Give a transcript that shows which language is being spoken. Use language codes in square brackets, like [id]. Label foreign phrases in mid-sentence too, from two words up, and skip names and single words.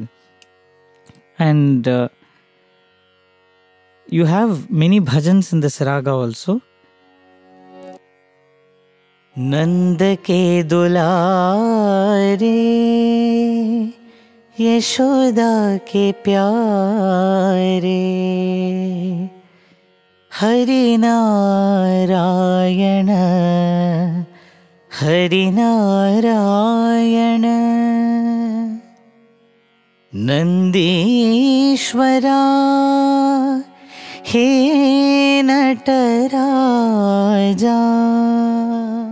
[en] And you have many bhajans in this raga also. [hi] नंद के दुलारे, यशोदा के प्यारे, Hari Narayana, Hari Narayana, Nandishwara, हे नटराज.